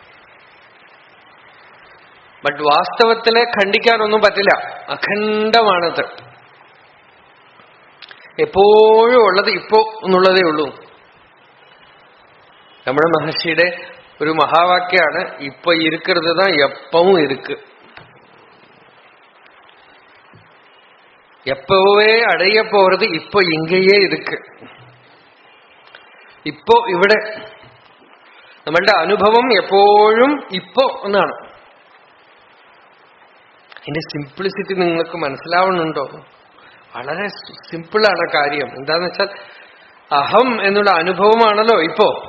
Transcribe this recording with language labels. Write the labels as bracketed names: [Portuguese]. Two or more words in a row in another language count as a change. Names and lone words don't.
[Malayalam] ബട്ട് വാസ്തവത്തില് ഖണ്ഡിക്കാനൊന്നും പറ്റില്ല, അഖണ്ഡമാണത്. എപ്പോഴും ഉള്ളത് ഇപ്പോ എന്നുള്ളതേ ഉള്ളൂ. രമണ മഹർഷിയുടെ ഒരു മഹാവാക്യാണ്, [Tamil] இப்பொ இருக்கிறதா எப்பவும் இருக்கு. எப்பவே அடைய போறது இப்போ இங்கேயே இருக்கு. [Malayalam] ഇപ്പോ ഇവിടെ നമ്മളുടെ അനുഭവം എപ്പോഴും ഇപ്പോ എന്നാണ്. ഇതിന്റെ സിംപ്ലിസിറ്റി നിങ്ങൾക്ക് മനസ്സിലാവുന്നുണ്ടോ? വളരെ സിമ്പിളാണ് കാര്യം. എന്താന്ന് വെച്ചാൽ അഹം എന്നുള്ള അനുഭവമാണല്ലോ ഇപ്പോ.